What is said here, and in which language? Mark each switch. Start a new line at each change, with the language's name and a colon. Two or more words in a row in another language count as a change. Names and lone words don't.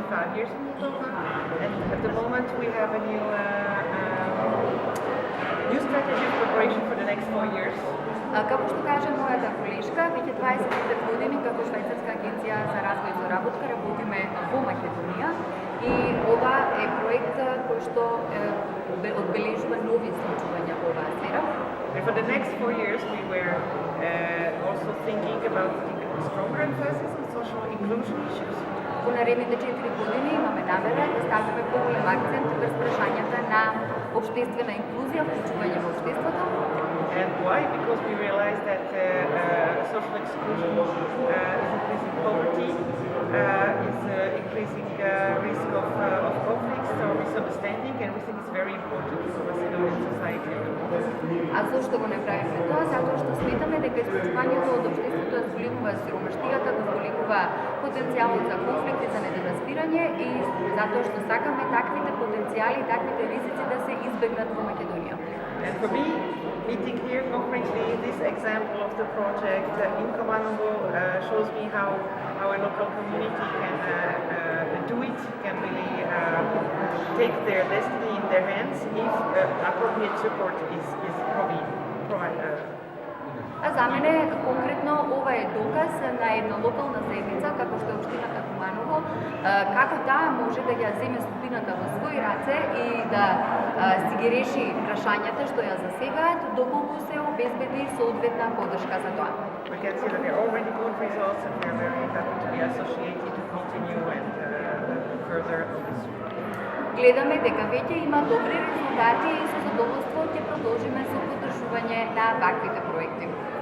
English: years in Moldova, and at the moment we have a new strategy of preparation for the next 4 years.
Macedonian: Како што каже мојата колешка, веќе 25 години како Швајцарска агенција за развој и заработка работиме во Македонија и ова е проект кој што одбележува нови случувања во оваа сфера.
English: And for the next 4 years we were also thinking about the stronger emphasis on social inclusion issues.
Macedonian: Во наредните 4 години имаме намера да ставиме поголем акцент врз прашањата на општествена инклузија, вклучување во општеството.
English: And why? Because we realized that social exclusion is increasing poverty, is increasing risk of conflicts or misunderstanding, and we think it's very important for Macedonian society.
Macedonian: А зошто го направивме тоа? Затоа што сметаме дека исклучувањето од општеството ја зголемува сиромаштијата, го зголемува потенцијалот за конфликт и за недоразбирање и затоа што сакаме таквите потенцијали и таквите ризици да се избегнат во Македонија.
English: And for me, meeting here concretely this example of the project in Komanovo shows me how a local community can do it, can really take their destiny in their hands if appropriate support is provided.
Macedonian: А за мене конкретно ова е доказ на една локална заедница како што е општината Куманово, како таа може да ја земе судбината во своји раце и да си ги реши прашањата што ја засегаат, доколку се обезбеди соодветна поддршка за тоа.
English: We can see that there are already good results and we are very happy to be associated to continue and further on this.
Macedonian: Гледаме дека веќе има добри резултати и со задоволство ќе продолжиме со поддржување на ваквите проекти.